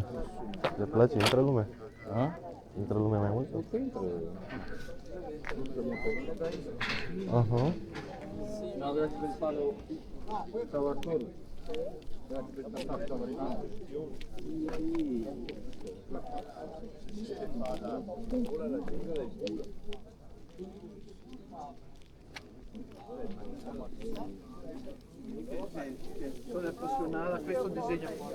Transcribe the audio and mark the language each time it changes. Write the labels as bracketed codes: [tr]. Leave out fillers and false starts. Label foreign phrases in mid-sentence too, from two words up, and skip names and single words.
[ro] Le place? Intră lume. A? Intră lume mai mult? Păi intră. Aha. [it] No, grazie per il palo. Ciao Arturo. Grazie per il palo, stavo arrivando. Sono appassionato a questo disegno.